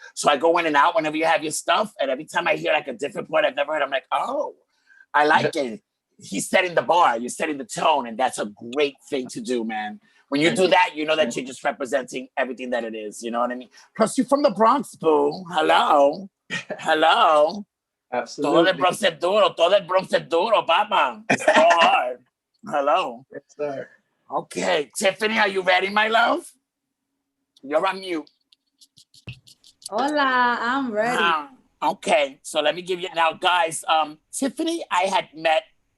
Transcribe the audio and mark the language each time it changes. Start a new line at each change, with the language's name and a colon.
English: So I go in and out whenever you have your stuff. And every time I hear like a different poet I've never heard, I'm like, oh, I like it. He's setting the bar. You're setting the tone. And that's a great thing to do, man. When you do that, you know that you're just representing everything that it is. You know what I mean? Plus, you're from the Bronx, boo. Hello. Absolutely.
Spanish: Todo el Bronx es duro, papa.
English: It's so hard. Hello. Yes, sir. Okay. Tiffany, are you ready, my love? You're on mute. Hola, I'm ready. Okay. So let me give you now, guys. Tiffany, I had met